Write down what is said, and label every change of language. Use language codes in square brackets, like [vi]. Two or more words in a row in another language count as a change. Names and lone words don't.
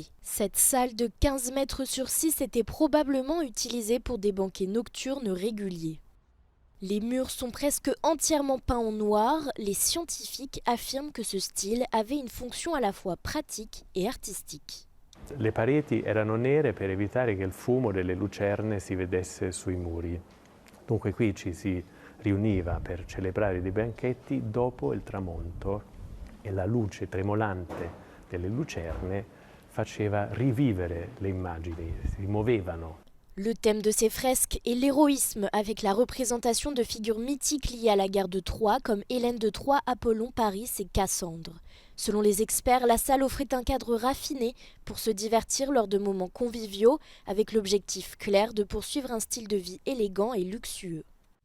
[fr] Cette salle de 15 mètres sur 6 était probablement utilisée pour des banquets nocturnes réguliers. Les murs sont presque entièrement peints en noir. Les scientifiques affirment que ce style avait une fonction à la fois pratique et artistique. [it] Le pareti erano nere per evitare che il fumo delle lucerne si vedesse sui muri. Dunque qui ci si riuniva per celebrare dei banchetti dopo il tramonto e la luce tremolante delle lucerne faceva rivivere le immagini, si muovevano. [fr] Le thème de ces fresques est l'héroïsme, avec la représentation de figures mythiques liées à la guerre de Troie, comme Hélène de Troie, Apollon, Paris et Cassandre. Selon les experts, la salle offrait un cadre raffiné pour se divertir lors de moments conviviaux, avec l'objectif clair de poursuivre un style de vie élégant et luxueux.